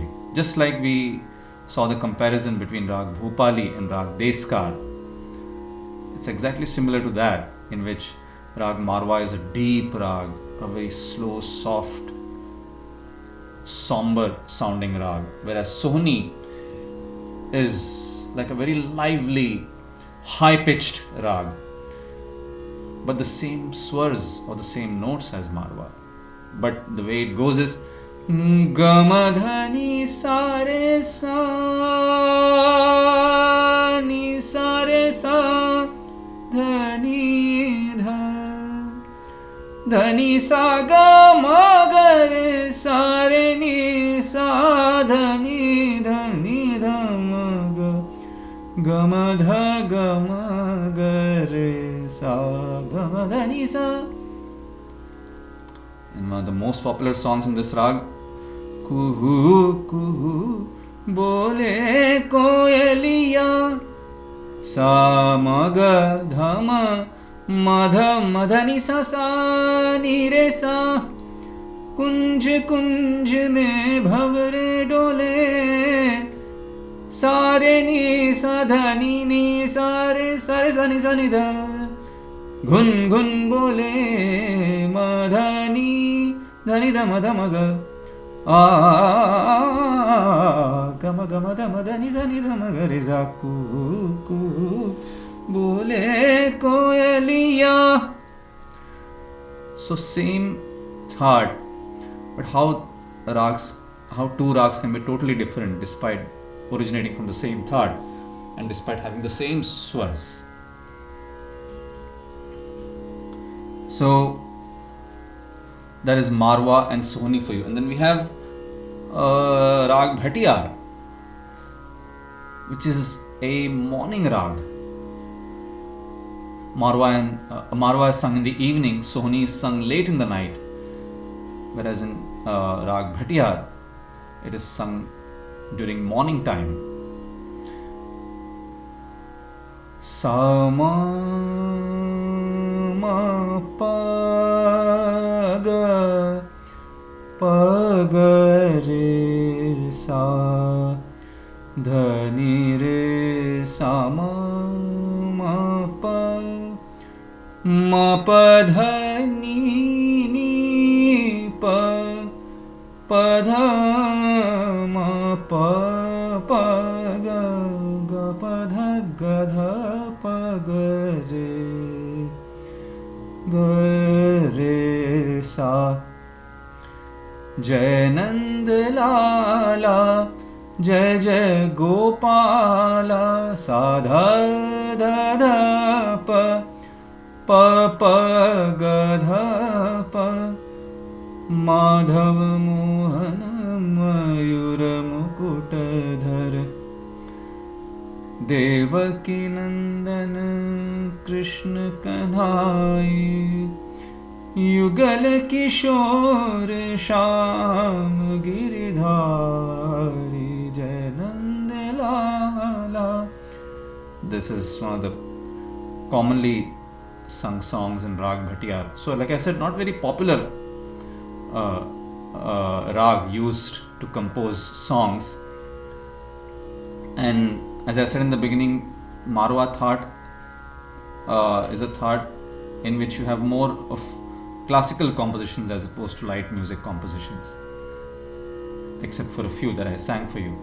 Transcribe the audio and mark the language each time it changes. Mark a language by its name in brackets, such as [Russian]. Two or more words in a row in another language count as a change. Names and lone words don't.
[English] Just like we saw the comparison between Rag Bhupali and Rag Deskar, it's exactly similar to that, in which Rag Marwa is a deep rag, a very slow, soft, somber sounding rag, whereas Sohni is like a very lively, high-pitched rag, but the same swars or the same notes as Marwa. But the way it goes is [Hindi] गम धनी सा रे सा, नी सा रे सा, धनी ध, धनी सा ग म ग रे सा रे नी सा, धनी धनी ध म ग, गम ध गम ग रे सा, गम धनी सा. [English] And one of the most popular songs in this rag, [Hindi] कुहू कुहू बोले कोयलिया, सा म ग ध म मध मधनी सा सा नी रे सा, कुंज कुंज में भँवरे डोले, सारे नी सा धनी नी सारे सारे सा नी ध घुन घुन बोले मधनी धनी ध मध मग आ गम गम ध मधनी धनी ध मग रे जा कू कू बोले कोयलिया. [English] So same thought, but how two rags can be totally different despite originating from the same thought and despite having the same swars. So that is Marwa and Sohni for you. And then we have Rag Bhatiyar, which is a morning rag. Marwa is sung in the evening, Sohni is sung late in the night, whereas in Rag Bhatiyar it is sung during morning time. [Hindi] सा म म प ग प ग रे सा ध नी रे सा म म प म प ध नी नी प प ध म प प ग ग प ध ग ध प ग रे सा. जय नंद लाला जय जय गोपाला साधा ध ध प प प ग ध प माधव मोहन मयूर मुकुटधर देवकी नंदन कृष्ण कन्हाई युगल किशोर श्याम गिरिधारी जय नंद लाला. [English] This is one of the commonly sung songs in Rag Bhatiyar. So like I said, not very popular rag used to compose songs. And as I said in the beginning, Marwa thought is a thought in which you have more of classical compositions as opposed to light music compositions, except for a few that I sang for you.